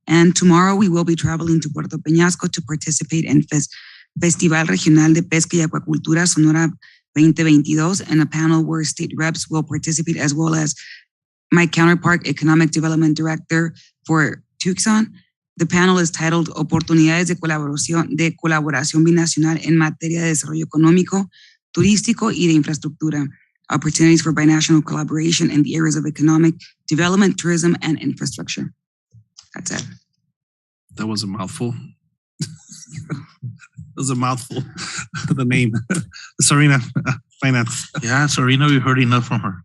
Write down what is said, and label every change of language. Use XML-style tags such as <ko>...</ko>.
<en>And tomorrow we will be traveling to Puerto Peñasco to participate in Festival Regional de Pesca y Acuacultura Sonora 2022, and a panel where state reps will participate, as well as my counterpart, Economic Development Director for Tucson. The panel is titled</en> <es>Oportunidades de colaboración binacional en materia de desarrollo económico, turístico y de infraestructura.</es> <en>Opportunities for binational collaboration in the areas of economic development, tourism, and infrastructure. That's it. That was a mouthful. The name. Serena, finance. Yeah, Serena, we heard enough from her.</en>